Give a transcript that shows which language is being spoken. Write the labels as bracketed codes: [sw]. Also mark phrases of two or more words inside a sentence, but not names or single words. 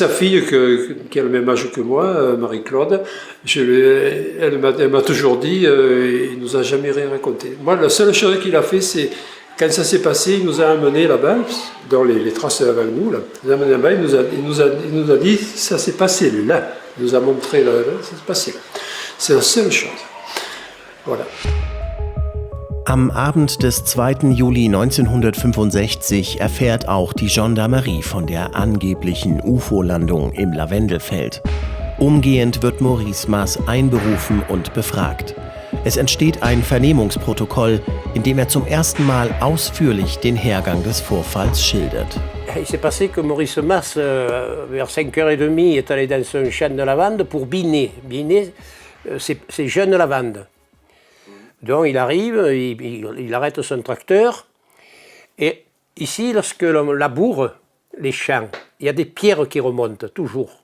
[fr] Sa fille, qui a le même âge que moi, Marie-Claude, elle m'a toujours dit, il nous a jamais rien raconté. Moi, la seule chose qu'il a fait, c'est, quand ça s'est passé, il nous a amenés là-bas, dans les traces avant nous, là. Il nous a amenés là-bas, il nous a dit, ça s'est passé là. Il nous a montré là, ça s'est passé là. C'est la seule chose. Voilà. [de] Am Abend des 2. Juli 1965 erfährt auch die Gendarmerie von der angeblichen UFO-Landung im Lavendelfeld. Umgehend wird Maurice Mas einberufen und befragt. Es entsteht ein Vernehmungsprotokoll, in dem er zum ersten Mal ausführlich den Hergang des Vorfalls schildert. [fr] Il s'est passé que Maurice Mas, vers 5h30, est allé dans son champ de lavande pour biner. Biner, c'est jeunes lavandes. Donc il arrive, il arrête son tracteur. Et ici, lorsque l'on laboure les champs, il y a des pierres qui remontent, toujours.